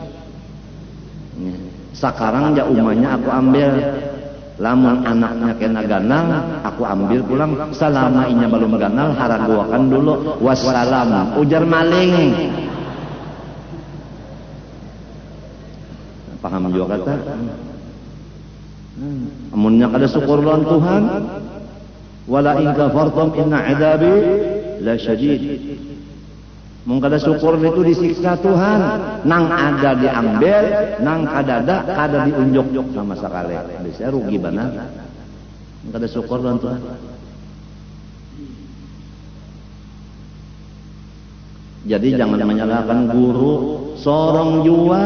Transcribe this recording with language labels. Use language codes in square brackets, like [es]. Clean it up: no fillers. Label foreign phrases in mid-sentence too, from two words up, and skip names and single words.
[bjn] Sekarang ya umanya aku ambil, lamun anaknya kena ganal, aku ambil pulang. Selama inya belum ganal, haraguakan dulu. Wassalam, ujar maling. Paham juga kata? Amunnya kada syukur lawan Tuhan. [ar] ولئن كفرتم إن عذابي لشديد. [bjn] Mun kada syukur itu disiksa Tuhan. Nang ada diambil, nang kada ada kada diunjuk sama sekali. Bisa rugi benar. Kada syukur lawan Tuhan. Jadi jangan menyalahkan guru, sorong jua.